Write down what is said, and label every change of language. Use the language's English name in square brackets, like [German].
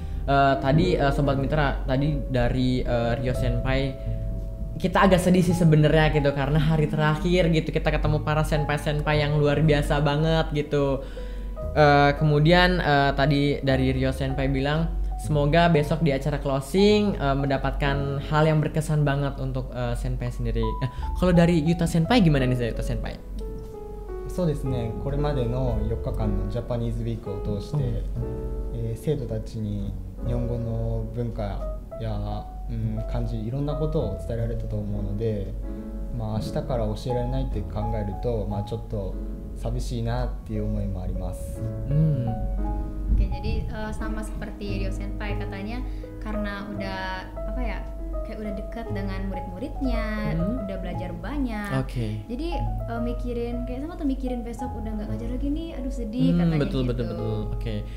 [Indonesian] Tadi Sobat Mitra, tadi dari Rio Senpai kita agak sedih sih sebenarnya gitu karena hari terakhir gitu kita ketemu para senpai yang luar biasa banget gitu. Kemudian tadi dari Rio Senpai bilang semoga besok di acara closing mendapatkan hal yang berkesan banget untuk senpai sendiri. Kalau dari Yuta Senpai gimana nih Yuta Senpai? [Japanese] そうですね、これまでの4日間のジャパニーズウィークを通して、生徒たちに日本語の文化や、漢字いろんなことを伝えられたと思うので、明日から教えられないって考えると、ちょっと寂しいなっていう思いもあります。 [Indonesian] Oke, jadi sama seperti Rio Senpai katanya karena udah apa ya kayak udah dekat dengan murid-muridnya, udah belajar banyak. Jadi mikirin besok udah nggak ngajar lagi nih, aduh sedih katanya betul, gitu. Betul. Oke.